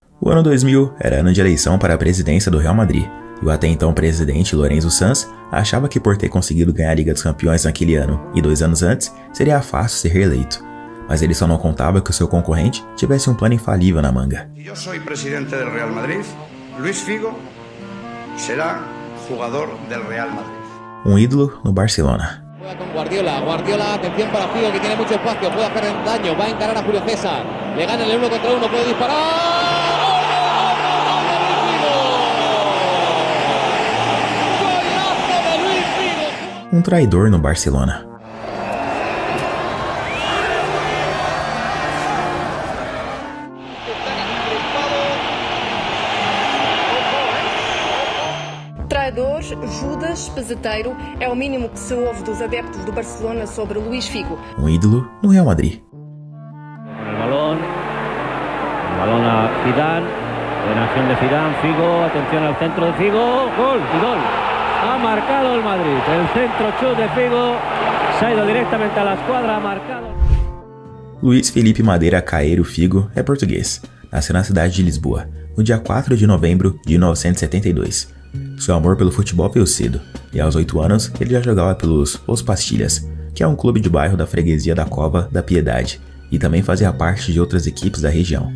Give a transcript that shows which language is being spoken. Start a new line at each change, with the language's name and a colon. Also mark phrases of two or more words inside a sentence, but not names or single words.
Portuguese: O ano 2000 era ano de eleição para a presidência do Real Madrid, e o até então presidente Lorenzo Sanz achava que por ter conseguido ganhar a Liga dos Campeões naquele ano e 2 anos antes, seria fácil ser reeleito. Mas ele só não contava que o seu concorrente tivesse um plano infalível na manga. Eu sou presidente do Real Madrid, Luis Figo será jogador do Real Madrid. Um ídolo no Barcelona.
Spanish: Juega con Guardiola, atención para Figo que tiene mucho espacio, puede hacer daño, va a encarar a Julio César, le gana el 1 contra 1, puede disparar.
Portuguese: Um traidor no Barcelona. Traidor, Judas, peseteiro, é o mínimo que se ouve dos adeptos do Barcelona sobre Luis Figo. Um ídolo no Real Madrid.
Spanish: El balón a Zidane, buena acción de Zidane, Figo, atención al centro de Figo, gol y gol. Ha marcado el Madrid, el centro chut de Figo, se ha ido directamente a la escuadra, ha marcado.
Portuguese: Luiz Felipe Madeira Caeiro Figo é português. Nasceu na cidade de Lisboa, no dia 4 de novembro de 1972. Seu amor pelo futebol veio cedo, e aos 8 anos ele já jogava pelos Os Pastilhas, que é um clube de bairro da freguesia da Cova da Piedade, e também fazia parte de outras equipes da região.